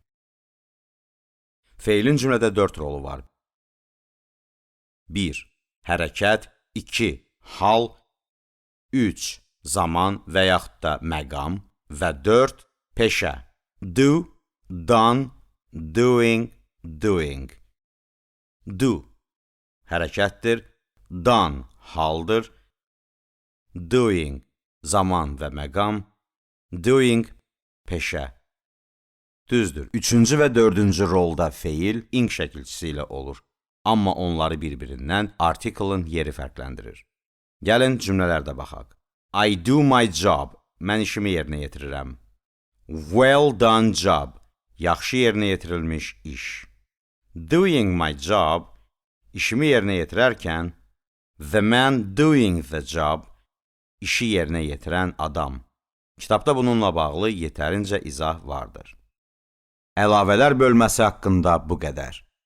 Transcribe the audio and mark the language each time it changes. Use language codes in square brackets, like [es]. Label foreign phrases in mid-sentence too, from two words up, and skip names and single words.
[az] Feilin cümlədə 4 rolu var. 1. Hərəkət. 2. Hal. 3. Zaman və yaxud da məqam. Və 4. Peşə. [en] Do, done, doing, doing. Do. [az] Hərəkətdir. Done. Haldır. Doing. Zaman və məqam. Doing. Peşə. Düzdür. Üçüncü və dördüncü rolda feil ing şəkilçisi ilə olur. Amma onları bir-birindən artiklın yeri fərqləndirir. Gəlin cümlələrdə baxaq. [en] I do my job. [az] Mən işimi yerinə yetirirəm. [en] Well done job. [az] Yaxşı yerinə yetirilmiş iş. [en] Doing my job. [az] İşimi yerinə yetirərkən [en] the man doing the job. [az] İşi yerinə yetirən adam. Kitabda bununla bağlı yetərincə izah vardır. Əlavələr bölməsi haqqında bu qədər.